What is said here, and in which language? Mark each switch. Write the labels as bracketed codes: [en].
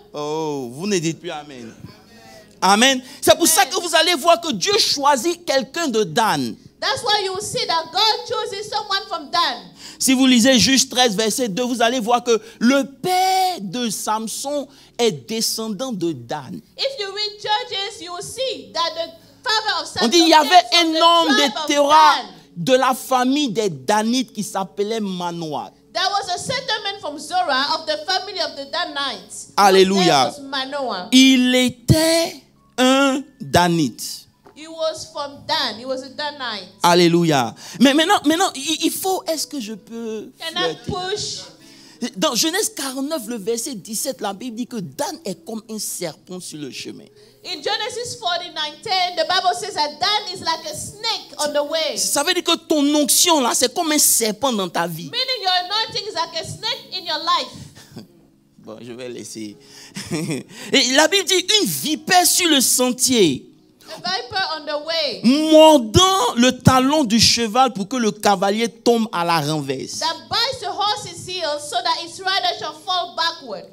[fr] Oh, vous ne dites plus Amen. Amen. C'est pour ça que vous allez voir que Dieu choisit quelqu'un de Dan. [en] That's why you will see that God chooses someone from Dan. [fr] Si vous lisez Juge 13, verset 2, vous allez voir que le père de Samson est descendant de Dan. [en] If you read Judges, you will see that the father of Samson. [fr] On dit il y avait un homme de Terah de la famille des Danites qui s'appelait Manoah. [en] There was a settlement from Zorah of the family of the Danites. [fr] Alléluia. Manoah. Il était un Danite. [en] He was from Dan. He was a Danite. [fr] Alléluia. Mais maintenant, il faut, est-ce que je peux [en] Can I push? [fr] Dans Genèse 49, le verset 17, la Bible dit que Dan est comme un serpent sur le chemin. [en] In Genesis 49:10, the Bible says that Dan is like a snake on the way. [fr] Ça veut dire que ton onction là, c'est comme un serpent dans ta vie. [en] Meaning your anointing is like a snake in your life. [fr] Bon, je vais laisser. Et la Bible dit une vipère sur le sentier. [en] A viper on the way. [fr] Mordant le talon du cheval pour que le cavalier tombe à la renverse. [en] That bites the horse's heel so that its rider shall fall backward.